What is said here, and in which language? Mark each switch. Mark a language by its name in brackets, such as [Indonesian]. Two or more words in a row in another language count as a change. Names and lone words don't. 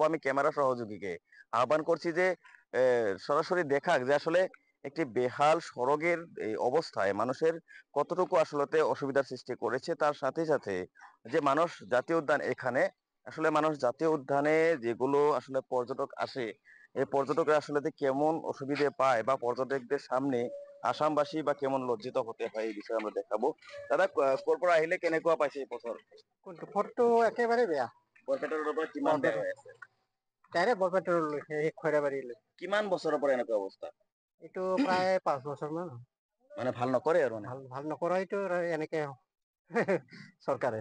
[Bangla] আমি ক্যামেরা সহযোগীকে আহ্বান করছি যে সরাসরি দেখাক যে আসলে একটি বেহাল সড়কের এই অবস্থায় মানুষের কতটুকু আসলে অসুবিধার সৃষ্টি করেছে। তার সাথে সাথে যে মানস জাতীয় উদ্যান, এখানে আসলে মানুষ জাতীয় উদ্যানে যেগুলো আসলে পর্যটক আসে, এই পর্যটকরা আসলে কেমন অসুবিধে পায় বা পর্যটকদের সামনে আসামবাসী বা কেমন লজ্জিত হতে হয়, এই বিষয়ে আমরা দেখাবো। [Assamese] দাদা, কৰপৰা আহিলে কেনেকুৱা পাইছে এই বছর? কোনটো ফটো একেবাৰে বেয়া। বৰপেটাৰ পৰা কিমান বেয়া হৈ আছে? ডাইৰেক্ট বৰপেটালৈ সেই খৈৰাবাৰীলৈ। কিমান বছৰৰ পৰা এনেকুৱা অৱস্থা? এইটো প্ৰায় 5 বছৰমান মানে ভাল নকৰে আৰু ভাল ভাল নকৰাইতো এনেকে চৰকাৰে